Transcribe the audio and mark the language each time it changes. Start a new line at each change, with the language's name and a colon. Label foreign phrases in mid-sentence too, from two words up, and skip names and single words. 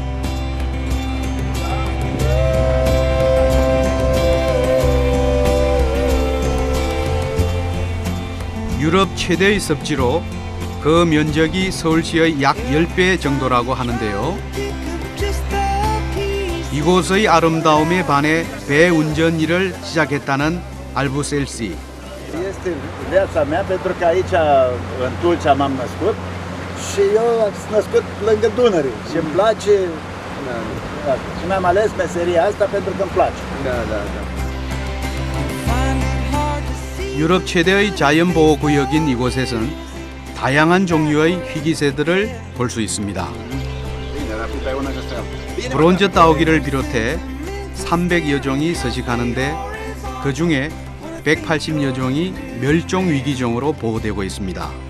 Korean: 유럽 최대의 습지로 그 면적이 서울시의 약 10배 정도라고 하는데요. 이곳의 아름다움에 반해 배 운전 일을 시작했다는 알부셀시.
Romanian: Este viața mea pentru că aici, în Tulcea, m-am născut și eu am născut lângă Dunăre și îmi place și mi-am ales meseria asta pentru că îmi place.
Korean: 유럽 최대의 자연보호구역인 이곳에선 다양한 종류의 희귀새들을 볼 수 있습니다. 브론즈 따오기를 비롯해 300여 종이 서식하는데 그 중에 180여 종이 멸종 위기종으로 보호되고 있습니다.